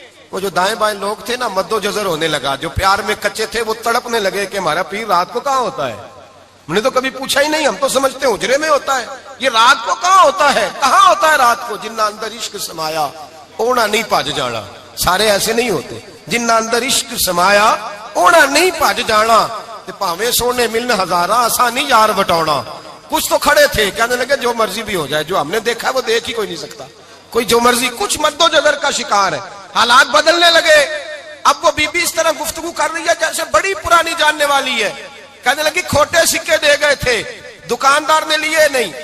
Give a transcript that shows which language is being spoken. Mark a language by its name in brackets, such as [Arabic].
[Urdu] وہ جو دائیں بائیں لوگ تھے نا مد و جزر ہونے لگا، جو پیار میں کچے تھے وہ تڑپنے لگے کہ ہمارا پیر رات کو کہاں ہوتا ہے، ہم نے تو کبھی پوچھا ہی نہیں، ہم تو سمجھتے ہیں حجرے میں ہوتا ہے، یہ رات کو کہاں ہوتا ہے، کہاں ہوتا ہے رات کو؟ [Punjabi] جنہ اندر عشق سمایا اونا نہیں پج جانا. [Urdu] سارے ایسے نہیں ہوتے. [Punjabi] جنہ اندر عشق سمایا اونا نہیں پج جانا، تے پاویں سونے ملن ہزاراں آسانی یار بٹاونا. [Urdu] کچھ تو کھڑے تھے کہنے لگے جو مرضی بھی ہو جائے، جو ہم نے دیکھا وہ دیکھ ہی کوئی نہیں سکتا، کوئی جو مرضی. کچھ مد و جزر کا شکار ہے. حالات بدلنے لگے. اب وہ بی بی اس طرح گفتگو کر رہی ہے جیسے بڑی پرانی جاننے والی ہے. کہنے لگی کھوٹے سکے دے گئے تھے، دکاندار نے لیے نہیں.